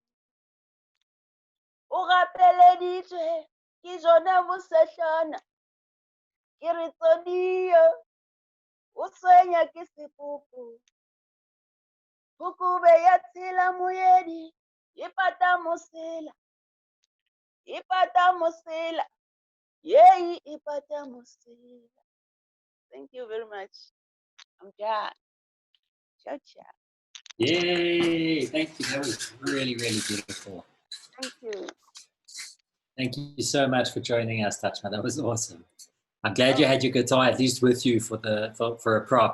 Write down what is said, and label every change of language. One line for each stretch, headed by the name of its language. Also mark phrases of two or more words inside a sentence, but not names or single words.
Northern Sotho: o gapeleditšwe ke jona bosehlana ke re tsodiyo o tshwenya ke sepoko phukube ya tshela moedi e pata mosela yei e pata mosela.
English: Thank you very much. I'm done.
Italian: Ciao, ciao.
English: Yay! Thank you. That was really, really beautiful. Thank you. Thank you so much for joining us, Tachma. That was awesome. I'm glad you had your guitar at least with you for a prop.